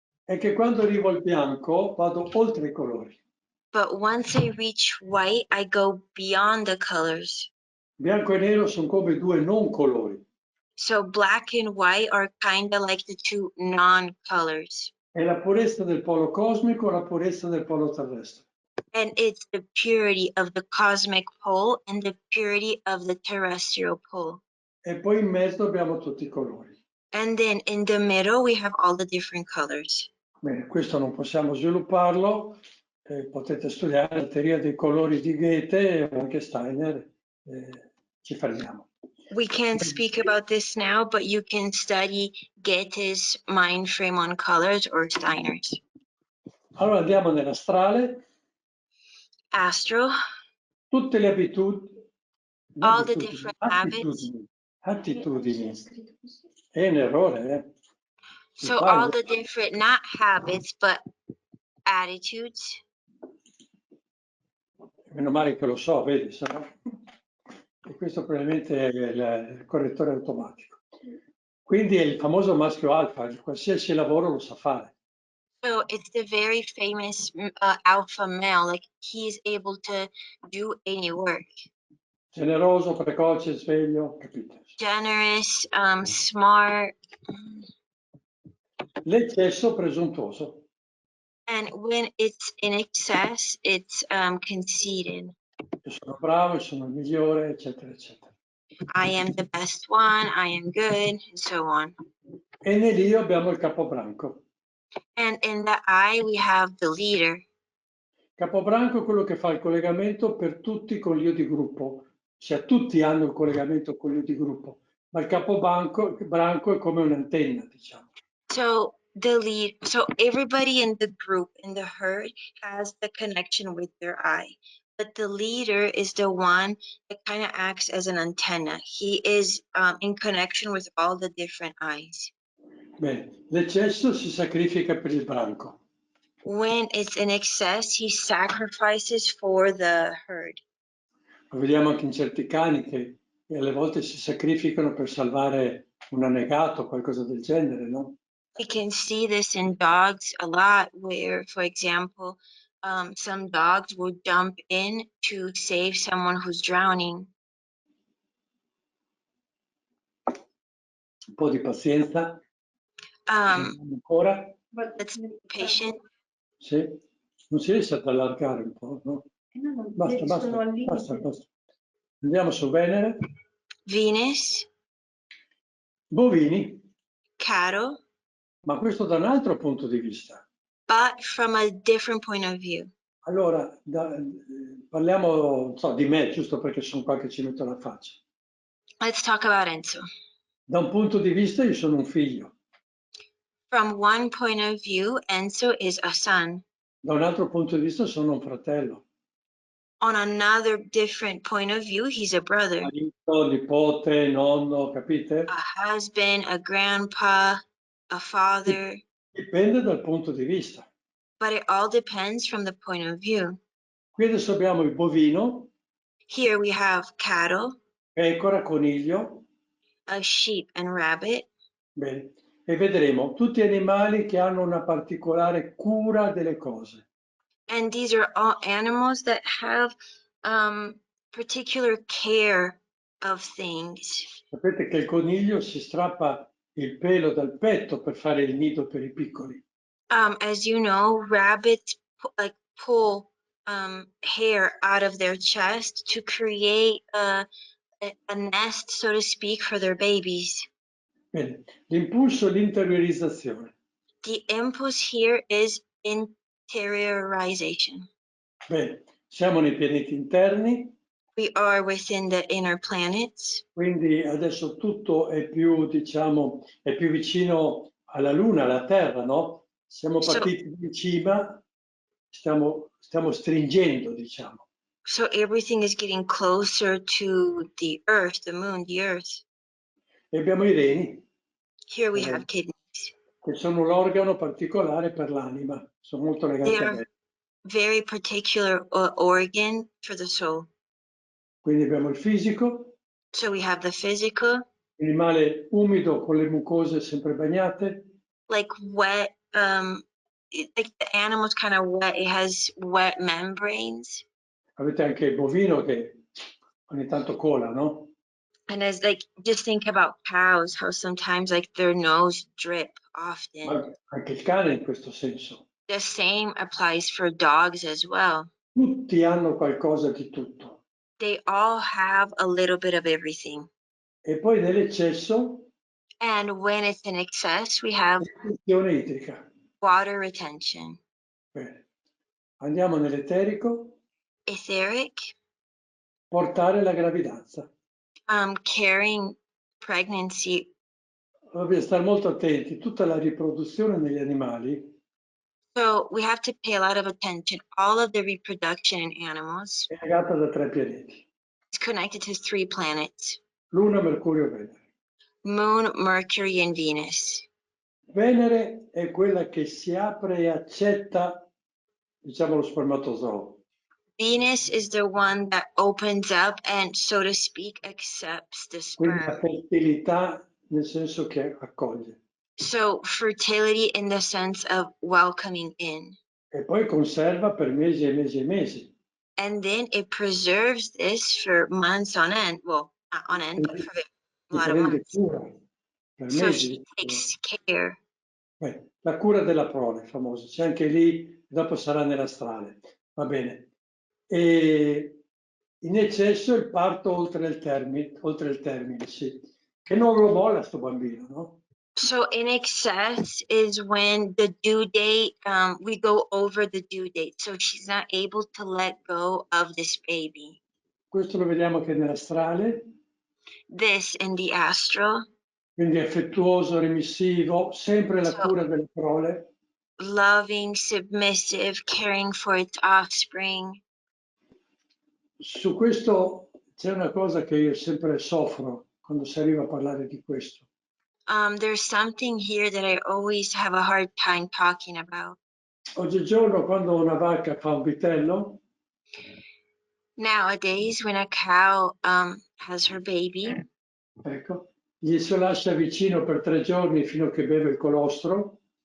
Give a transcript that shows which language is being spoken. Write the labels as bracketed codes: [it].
[it] È che quando arrivo al bianco vado oltre i colori. [en] But once I reach white, I go beyond the colors. [it] Bianco e nero sono come due non colori. [en] So black and white are kind of like the two non-colors. [it] È la purezza del polo cosmico o la purezza del polo terrestre. [en] And it's the purity of the cosmic pole and the purity of the terrestrial pole. [it] E poi in mezzo abbiamo tutti i colori. [en] And then in the middle, we have all the different colors. [it] Bene, questo non possiamo svilupparlo, potete studiare la teoria dei colori di Goethe o anche Steiner, ci fermiamo. [en] We can't speak about this now, but you can study Goethe's mind frame on colors or Steiner's. [it] Allora andiamo nell'astrale. [en] Astral. [it] Tutte le abitudini. [en] All the different habits. [it] Attitudini. È un errore, [en] So all the different, not habits, but attitudes. [it] Meno male che lo so, vedi, e questo probabilmente è il correttore automatico. Quindi è il famoso maschio alfa, qualsiasi lavoro lo sa fare. [en] So it's the very famous alpha male, like he's able to do any work. [it] Generoso, precoce, sveglio, capite? [en] Generous, smart. [it] L'eccesso presuntuoso. [en] And when it's in excess, it's conceited. [it] Io sono bravo, io sono il migliore, eccetera, eccetera. [en] I am the best one, I am good, and so on. [it] E nell'io abbiamo il capobranco. [en] And in the I, we have the leader. [it] Capobranco è quello che fa il collegamento per tutti con l'io di gruppo, cioè tutti hanno il collegamento con l'io di gruppo, ma il capobranco è come un'antenna, diciamo. [en] So everybody in the group, in the herd, has the connection with their I. But the leader is the one that kind of acts as an antenna. He is in connection with all the different I's. [it] Bene, l'eccesso si sacrifica per il branco. [en] When it's in excess, he sacrifices for the herd. [it] Lo vediamo anche in certi cani che alle volte si sacrificano per salvare un annegato o qualcosa del genere, no? [en] We can see this in dogs a lot, where, for example, some dogs will jump in to save someone who's drowning. [it] Un po' di pazienza. Ancora? [en] Let's be patient. [it] Sì. Non si riesce ad allargare un po', no? Basta. Andiamo su Venere. [en] Venus, [it] Bovini, [en] cattle, [it] ma questo da un altro punto di vista. [en] but from a different point of view. [it] Allora, parliamo, non so, di me, giusto perché sono qua che ci metto la faccia. [en] Let's talk about Enzo. [it] Da un punto di vista io sono un figlio. [en] From one point of view, Enzo is a son. [it] Da un altro punto di vista sono un fratello. [en] On another different point of view, he's a brother, [it] Marito, nipote, nonno, capite? [en] a husband, a grandpa, a father. [it] Dipende dal punto di vista. [en] But it all depends from the point of view. [it] Qui adesso abbiamo il bovino, [en] Here we have cattle, [it] pecora, coniglio. [en] a sheep and rabbit. [it] Bene. E vedremo tutti animali che hanno una particolare cura delle cose. [en] And these are all animals that have particular care of things. [it] Sapete che il coniglio si strappa il pelo dal petto per fare il nido per i piccoli. [en] As you know, rabbits pull hair out of their chest to create a nest, so to speak, for their babies. [it] Bene. L'impulso e l'interiorizzazione. [en] The impulse here is interiorization. [it] Bene, siamo nei pianeti interni. [en] We are within the inner planets. [it] Quindi adesso tutto è più, diciamo, è più vicino alla Luna, alla Terra, no? Siamo partiti in cima, stiamo stringendo, diciamo. [en] So everything is getting closer to the Earth, the moon, the Earth. [it] E abbiamo i reni. [en] Here we have kidneys. [it] Che sono l'organo particolare per l'anima, sono molto legati a me. [en] Very particular organ for the soul. [it] Quindi abbiamo il fisico. [en] So we have the physical. [it] Animale umido con le mucose sempre bagnate. [en] Like wet, like the animal's kind of wet. It has wet membranes. [it] Avete anche il bovino che ogni tanto cola, no? [en] And as like, just think about cows, how sometimes like their nose drip often. [it] Ma anche il cane in questo senso. [en] The same applies for dogs as well. [it] Tutti hanno qualcosa di tutto. [en] They all have a little bit of everything. [it] E poi nell'eccesso, [en] And when it's in excess, we have [it] retenzione idrica. [en] water retention. [it] Bene. Andiamo nell'eterico. [en] Etheric, [it] Portare la gravidanza. [en] carrying pregnancy. [it] Dobbiamo stare molto attenti. Tutta la riproduzione negli animali [en] So we have to pay a lot of attention. All of the reproduction in animals [it] è legata da 3 pianeti. [en] is connected to 3 planets: [it] Luna, Mercurio, Venere. [en] Moon, Mercury, and Venus. [it] Venere è quella che si apre e accetta, diciamo, lo spermatozoo. [en] Venus is the one that opens up and, so to speak, accepts the [it] Quindi la [en] sperm. [it] fertilità nel senso che accoglie. [en] So fertility in the sense of welcoming in. E poi conserva per mesi e mesi e mesi. And then it preserves this for months on end. Well, not on end, but for a lot of months. [it] Cura per [en] So [it] mesi. [en] she takes care. [it] La cura della prole, famosa, c'è anche lì, dopo sarà nell'astrale, va bene. E in eccesso il parto oltre il termine, sì. Che non lo molla sto bambino, no? [en] So in excess is when the due date, we go over the due date. So she's not able to let go of this baby. [it] Questo lo vediamo anche nell'astrale. [en] This in the astral. [it] Quindi affettuoso, remissivo, sempre la cura delle prole. [en] Loving, submissive, caring for its offspring. [it] Su questo c'è una cosa che io sempre soffro quando si arriva a parlare di questo. [en] There's something here that I always have a hard time talking about. [it] Oggigiorno quando una vacca fa un vitello, [en] Nowadays, when a cow has her baby, [it] ecco, gli si lascia vicino per 3 giorni fino a che beve il colostro.